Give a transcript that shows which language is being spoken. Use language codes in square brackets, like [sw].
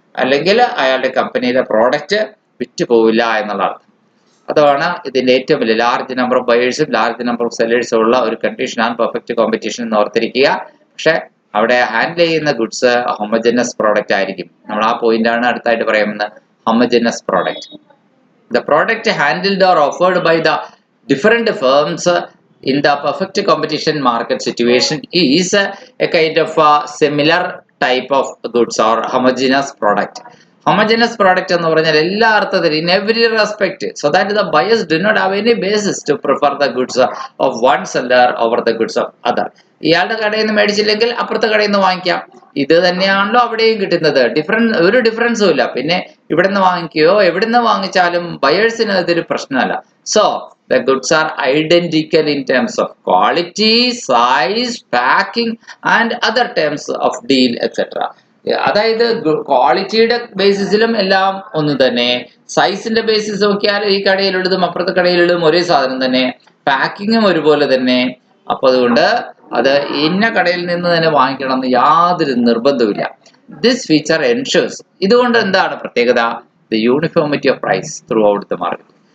[ml] അല്ലെങ്കിൽ അയാളുടെ കമ്പനിയിലെ പ്രോഡക്റ്റ് വിറ്റ് പോവില്ല എന്നുള്ള അർത്ഥം. അതാണ് ഇതിന്റെ ഏറ്റവും വലിയ [en] large number of ബയേഴ്സും large number of സെല്ലേഴ്സും [ml] ഉള്ള ഒരു കണ്ടീഷനാണ് പെർഫെക്റ്റ് കോമ്പറ്റീഷൻ എന്ന് ഓർത്തിരിക്കുക. പക്ഷെ അവിടെ ഹാൻഡിൽ ചെയ്യുന്ന ഗുഡ്സ് ഹോമോജനസ് പ്രോഡക്റ്റ് ആയിരിക്കും. നമ്മൾ ആ പോയിന്റാണ് അടുത്തായിട്ട് പറയുന്നത്. [en] homogeneous product. The product handled or offered by the different firms in the perfect competition market situation is a kind of a similar type of goods or homogeneous product. Homogeneous product [ml] എന്ന് പറഞ്ഞാൽ എല്ലാ അർത്ഥത്തിലും [en] in every respect, so that the buyers do not have any basis to prefer the goods of one seller over the goods of other. [ml] ഇയാളുടെ കടയിൽ നിന്ന് മേടിച്ചില്ലെങ്കിൽ അപ്പുറത്തെ കടയിൽ നിന്ന് വാങ്ങിക്കാം. ഇത് തന്നെയാണല്ലോ അവിടെയും കിട്ടുന്നത്. ഒരു ഡിഫറൻസും ഇല്ല. പിന്നെ ഇവിടെ നിന്ന് വാങ്ങിക്കുകയോ എവിടെ നിന്ന് വാങ്ങിച്ചാലും ബയേഴ്സിന് ഇതൊരു പ്രശ്നമല്ല. [en] So the goods are identical in terms of quality, size, packing and other terms of deal etc. [ml] അതായത് ക്വാളിറ്റിയുടെ ബേസിസിലും എല്ലാം ഒന്ന് തന്നെ, സൈസിന്റെ ബേസിസ് നോക്കിയാൽ ഈ കടയിലുള്ളതും അപ്പുറത്തെ കടയിലുള്ളതും ഒരേ സാധനം തന്നെ, പാക്കിങ്ങും ഒരുപോലെ തന്നെ. അപ്പൊ അതുകൊണ്ട് അത് ഇന്ന കടയിൽ നിന്ന് തന്നെ വാങ്ങിക്കണം എന്ന് യാതൊരു നിർബന്ധവുമില്ല. [en] this feature ensures, [ml] ഇതുകൊണ്ട് എന്താണ് പ്രത്യേകത? [en] The uniformity of price throughout the market.